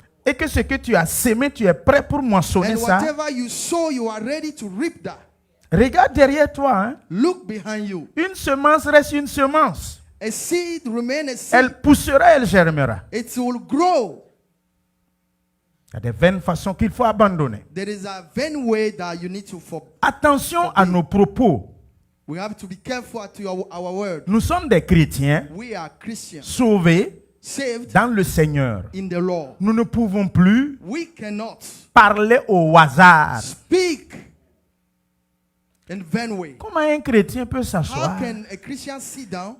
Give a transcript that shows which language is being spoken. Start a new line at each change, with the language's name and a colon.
French: et que ce que tu as sémé, tu es prêt pour moissonner
English: And
French: ça.
English: whatever you sow, you are ready to reap that.
French: Regarde derrière toi. Hein.
English: Look behind you.
French: Une semence reste une semence.
English: A seed remain a seed.
French: Elle poussera, elle germera.
English: It will grow.
French: Il y a des vaines façons qu'il faut abandonner.
English: There is a vain way that you need to
French: Attention à nos propos.
English: We have to be careful to our word.
French: Nous sommes des chrétiens
English: We are Christians,
French: sauvés
English: saved
French: dans le Seigneur.
English: in the Lord.
French: Nous ne pouvons plus
English: We cannot
French: parler au hasard.
English: speak in vain way.
French: Comment un chrétien peut
English: How
French: s'asseoir
English: can a Christian sit down